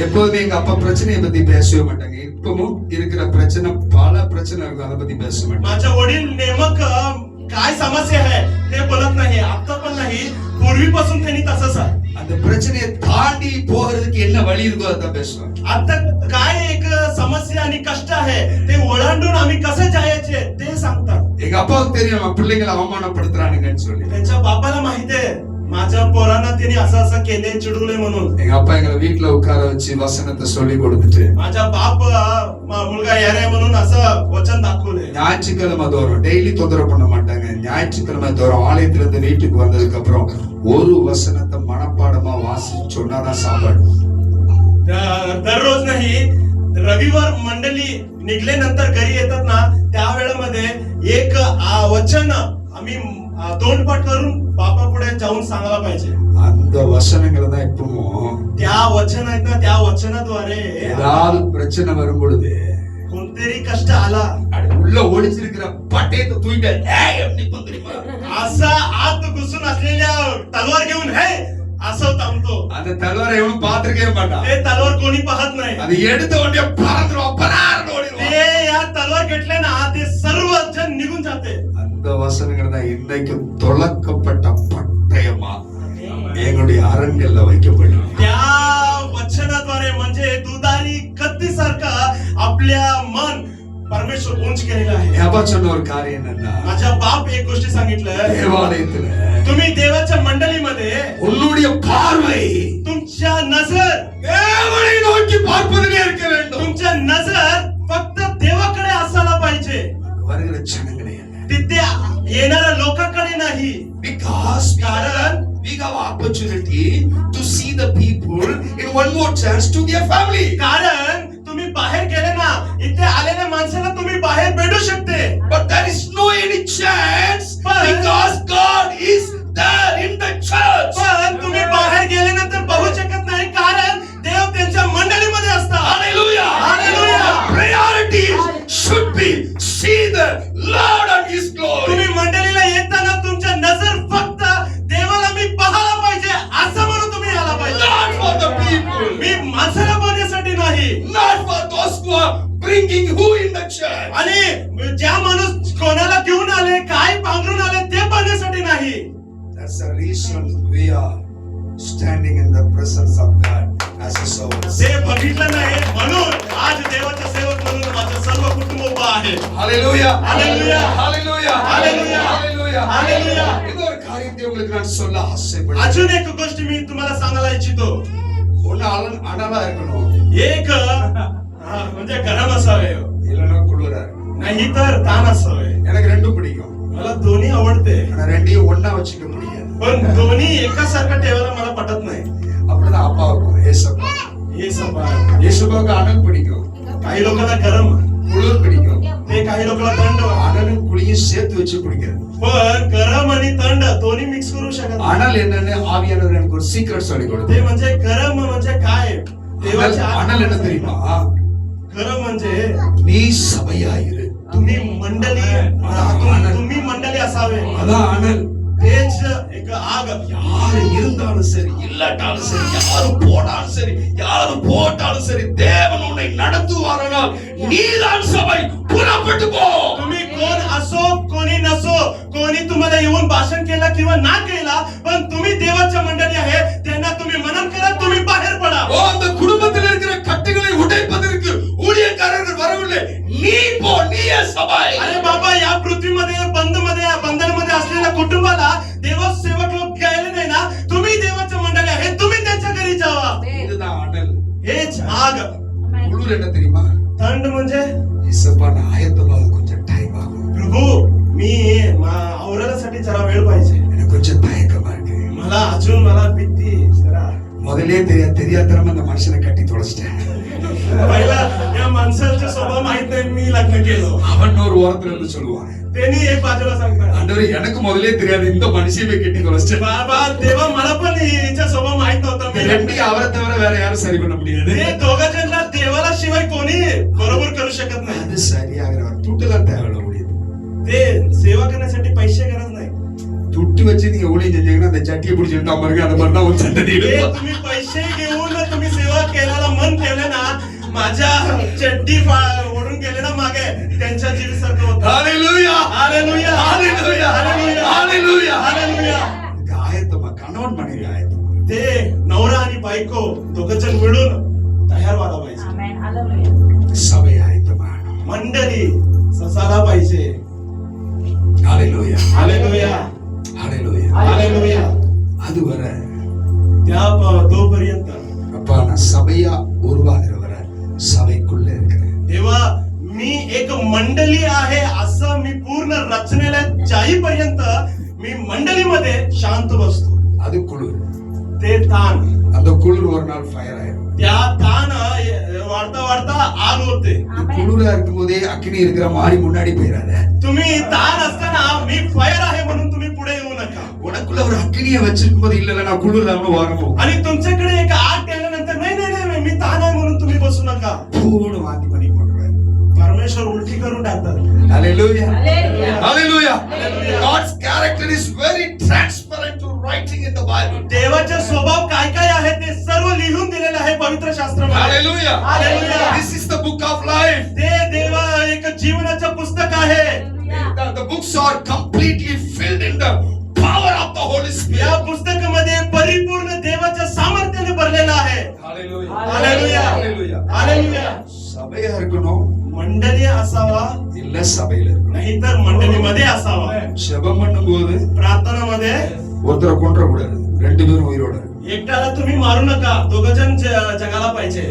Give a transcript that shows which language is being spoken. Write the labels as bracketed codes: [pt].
[ta] எப்போதுமே எங்க அப்பா பிரச்சனையை பத்தி பேசவே மாட்டாங்க. இப்பவும் இருக்கிற பிரச்சனை, பல பிரச்சனை இருக்கும், அதை பத்தி பேச மாட்டாங்க. [mr] माझे वडील नेमक काय समस्या आहे ते बोलत नाही, आता पण नाही, पूर्वीपासून त्यांनी तसंच आहे. [ta] அந்த பிரச்சனையை தாண்டி போகிறதுக்கு என்ன வழி இருக்கோ அதை பேசுவாங்க. [mr] आता काय एक समस्या आणि कष्ट आहे ते ओलांडून आम्ही कसं जायचे ते सांगतात. [ta] எங்க அப்பாவுக்கு தெரியும் நம்ம பிள்ளைங்களை அவமானப்படுத்துறானுங்கன்னு சொல்லி. [mr] त्यांच्या बापाला माहितीये माझ्या पोरांना त्यांनी असं असं केले, चिडवले म्हणून. [ta] எங்க அப்பா எங்களை வீட்டுல உட்கார வச்சு வசனத்தை சொல்லி கொடுத்துட்டு [mr] माझा बाप मुलगा यार आहे म्हणून असं वचन दाखवले. [ta] ஞாயிற்றுக்கிழமை தோறும் டெய்லி தொந்தரவு பண்ண மாட்டாங்க. ஞாயிற்றுக்கிழமை தோறும் ஆலயத்துல இருந்து வீட்டுக்கு வந்ததுக்கு அப்புறம் ஒரு வசனத்தை மனப்பாடமா வாசிச்சு சொன்னாதான் சாப்பாடு. [mr] दररोज नाही, रविवार मंडळी निघल्यानंतर घरी येतात ना, त्या वेळेमध्ये एक वचन आम्ही तोंडपाठ करून बापा पुढे जाऊन सांगायला पाहिजे. [ta] அந்த வசனங்களை தான் இப்பவும் [mr] त्या वचन आहेत ना, त्या वचनाद्वारे [ta] ஏதாவது பிரச்சனை வரும் பொழுது [mr] कोणतरी कष्ट आला, [ta] உள்ள ஒளிச்சிருக்கிற பட்டயத்தை தூக்கிட்டு ஏய் அப்படி பண்றீமா [mr] असा आत घुसून असलेल्या तलवार घेऊन हे असं थांबतो. [ta] அந்த தலவாரை எவனும் பார்த்திருக்கவே மாட்டான். [mr] ते तलवार कोणी पाहत नाही. [ta] அது எடுத்த உடனே பறந்துரும், பரார்னு ஓடிடுவான். [mr] ते या तलवार घेतले ना, ते सर्व जण निघून जाते. [ta] அந்த வசனங்கள் தான் இன்னைக்கு தொலைக்கப்பட்ட பட்டயமா எங்களுடைய அரண்கள்ல வைக்கப்படும். [mr] त्या वचनाद्वारे म्हणजे दुधारी कत्तीसारखा आपल्या मन परमेश्वर उंच केलेला आहे. [ta] அப்பா சொன்ன ஒரு காரியம் என்னன்னா, [mr] माझ्या बाप एक गोष्टी सांगितलं, [ta] தேவாலயத்துல [mr] तुम्ही देवाच्या मंडळीमध्ये [ta] உன்னுடைய பார்வை [mr] तुमच्या नजर [ta] தேவனை நோக்கி பார்ப்பதிலே இருக்க வேண்டும். [mr] तुमच्या नजर फक्त देवाकडे असायला पाहिजे, [ta] வருகிற ஜனங்களே அல்ல. [mr] तिथे येणाऱ्या लोकांकडे नाही. [en] Because we have opportunity to see the people in one more chance to their family. [mr] कारण तुम्ही बाहेर गेले ना, इथे आलेल्या माणसाला तुम्ही बाहेर भेटू शकते. [en] But there is no any chance But- because God is there in the church. [mr] पण तुम्ही बाहेर गेल्यानंतर बघू शकत नाही, कारण देव त्यांच्या मंडळीमध्ये असतात. [en] Hallelujah. Hallelujah. Priority should be see the Lord and His glory. [mr] तुम्ही मंडळीला येताना तुमच्या नजर फक्त देवाला मी पाहायला पाहिजे असं म्हणून तुम्ही आला पाहिजे. [en] Not for the people. [mr] मी माणसाला पाहण्यासाठी नाही, [en] Not for those who are bringing who in the church. [mr] आणि ज्या माणूस कोणाला घेऊन आले, काय पांघरून आले ते पाहण्यासाठी नाही. [en] That's the reason we are standing in the presence of God as a servant. [mr] ते बघितलं नाही म्हणून आज देवाचा सेवक म्हणून माझं सर्व कुटुंब उभं आहे. [en] Hallelujah. Hallelujah. Hallelujah. Hallelujah. Hallelujah. Hallelujah. [ta] இன்னொரு காரியத்தை உங்களுக்கு நான் சொல்ல ஆசைப்படுறேன். [mr] अजून एक गोष्ट मी तुम्हाला सांगायला इच्छितो. [ta] ஒண்ணு அனலா இருக்கணும், [mr] एक म्हणजे गरम असावे, [ta] இல்லைன்னா குளிரா இருக்கணும். [mr] नाही तर ताण असावे. [ta] எனக்கு ரெண்டும் பிடிக்கும், [mr] मला दोन्ही आवडते, [ta] ஆனா ரெண்டையும் ஒண்ணா வச்சுக்க முடியாது. [mr] पण दोन्ही एकासारखं ठेवायला मला पटत नाही. [ta] அப்படிதான் அப்பாவுக்கும் ஏசப்பா. [mr] हे सभा [ta] ஏசப்பாவுக்கு அனல் பிடிக்கும், [mr] काही लोकांना गरम, [ta] குளிர் பிடிக்கும். [mr] ते काही लोकांना थंड. [ta] அனலும் குளியும் சேர்த்து வச்சு பிடிக்காது. [mr] पण गरम आणि थंड दोन्ही मिक्स करू शकत नाही. [ta] அனல் என்னன்னு ஆவியானவர் எனக்கு ஒரு சீக்ரெட் சொல்லி [mr] ते [ta] கொடுத்தார். [mr] म्हणजे गरम म्हणजे काय? देवाची [ta] அனல் என்ன தெரியுமா? [mr] गरम म्हणजे [ta] நீ சபையாயிரு. [mr] तुम्ही मंडळी, तुम्ही मंडळी असावे. [ta] அதான் அனல். [mr] तेच एक आग. [ta] யாரு இருந்தாலும் சரி, இல்லாட்டாலும் சரி, யாரு போனாலும் சரி, யாரு போட்டாலும் சரி, தேவன் உன்னை நடத்துவாரானால் நீதான் சபை. புறப்பட்டு போ. [mr] तुम्ही कोण असो कोणी नसो, कोणी तुम्हाला येऊन भाषण केला किंवा ना केला, पण तुम्ही देवाच्या मंडळी आहे, त्यांना तुम्ही मनन करा, तुम्ही बाहेर पडा. [ta] ஓ, அந்த குடும்பத்தில் இருக்கிற கட்டுகளை உடைப்பதற்கு ஊழியக்காரர்கள் வரவில்லை. நீ போ, நீயே சபை. [mr] अरे बाबा, या पृथ्वीमध्ये बंधनमध्ये असलेल्या कुटुंबाला देवसेवक लोक गेले नाही ना, तुम्ही देवाच्या मंडळी आहे, तुम्ही त्यांच्या घरी जावा. [ta] இதுதான் அனல். [mr] हेच आग. [ta] குளிர் என்ன தெரியுமா? [mr] थंड म्हणजे [ta] இசப்பா நான் ஆயத்தமாக கொஞ்சம் டைம் ஆகும். [mr] प्रभू, मी आवरासाठी जरा वेळ पाहिजे. [ta] எனக்கு கொஞ்சம் தயக்கமா இருக்கு. [mr] मला भीती जरा. [ta] முதல்லே தெரியாதனமா அந்த மனுஷனை கட்டி தொலைச்சிட்டேன். [mr] पहिला या माणसाचा स्वभाव माहित नाही, मी लग्न केलं. [ta] அவன் ஒரு ஓரத்துல இருந்து சொல்லுவான், [mr] त्यांनी एक बाजूला सांगतात, [ta] ஆண்டவரே எனக்கு முதல்லே தெரியாது, இந்த மனுஷியை போய் கட்டி தொலைச்சிட்டேன். [mr] बाबा देवा, मला पण हिचा स्वभाव माहित नव्हता. मी लग्न [ta] ரெண்டையும் அவரை தவிர வேற யாரும் சரி பண்ண முடியாது. [mr] हे दोघं जणांना देवाला शिवाय कोणी बरोबर करू शकत नाही. [ta] அது சரியாகிறவர் துட்டுலாம் தேவையில்ல முடியுது. [mr] ते सेवा करण्यासाठी पैसे गरज नाही. [ta] துட்டு வச்சு நீங்க ஊழியம் செஞ்சீங்கன்னா அந்த சட்டியை பிடிச்சிட்டு பாருங்க, அந்த மாதிரி தான் ஒரு சந்ததி [mr] हे [ta] இருக்கும். [mr] तुम्ही पैसे घेऊन तुम्ही सेवा केल्याला मन ठेवले ना, माझ्या चड्डी ओढून गेले ना मागे, त्यांच्या जीवीसारखं होतं. [en] Hallelujah. [mr] Hallelujah, [en] Hallelujah. [mr] Hallelujah, [en] Hallelujah. [mr] Hallelujah. [ta] இதுக்கு ஆயத்தமா கணவன் மனைவி ஆயத்தமா. [mr] ते नवरा आणि बायको दोघं जण मिळून तयार व्हायला पाहिजे. [ta] சபை ஆயத்தமா. [mr] मंडळी ससाला पाहिजे. [en] Hallelujah. [mr] Hallelujah, [en] Hallelujah. [mr] हालेलुया. [ta] அதுவரை [mr] तोपर्यंत [ta] அப்பா நான் சபையா உருவாகிற வரை சபைக்குள்ள இருக்கிறேன். [mr] तेव्हा मी एक मंडळी आहे असं मी पूर्ण रचनेला जाईपर्यंत मी मंडळीमध्ये शांत बसतो. [ta] அது குளிர். [mr] ते ताण, [ta] அந்த குளிர் ஒரு நாள் ஃபயர் ஆயிடும். [mr] त्या ताण वाढता वाढता आग होते. [ta] குளிரா இருக்கும் போதே அக்கினி இருக்கிற மாதிரி முன்னாடி போயிடாத. [mr] तुम्ही ताण असताना मी फायर आहे म्हणून तुम्ही पुढे येऊ नका. [ta] உனக்குள்ள ஒரு அக்கினியை வச்சிருக்கும் போது இல்ல நான் குளிர் இல்லாம வரணும். [mr] आणि तुमच्याकडे एक आग ठेवल्यानंतर नाही नाही नाही मी ताण आहे म्हणून तुम्ही बसू नका. [ta] பூன்னு வாந்தி பண்ணி போட்டுருவேன். [mr] परमेश्वर उलटी करून टाकतात. [en] Hallelujah. Hallelujah. Hallelujah. Hallelujah. God's character is very transparent to writing in the Bible. [mr] देवाचा स्वभाव काय काय आहे ते सर्व लिहून दिलेलं आहे पवित्र शास्त्रामध्ये. [en] Hallelujah. Hallelujah. This is the book of life. [mr] ते देवा एक जीवनाचं पुस्तक आहे. [en] The books are completely filled in the power of the Holy Spirit. [mr] या पुस्तकामध्ये परिपूर्ण देवाच्या सामर्थ्याने भरलेलं आहे. [en] Hallelujah. Hallelujah. Hallelujah. Hallelujah. [ta] சபையா இருக்கணும், [mr] मंडळी असावा, [ta] இல்ல சபையில இருக்கணும். [mr] नाहीतर मंडळीमध्ये असावा. [ta] ஜெபம் பண்ணும்போது [mr] प्रार्थनामध्ये [ta] ஒருத்தரை கொன்ற கூடாது, ரெண்டு பேரும் உயிரோட இருக்கணும். [mr] एकट्याला तुम्ही मारू नका, दोघं जण जगाला पाहिजे.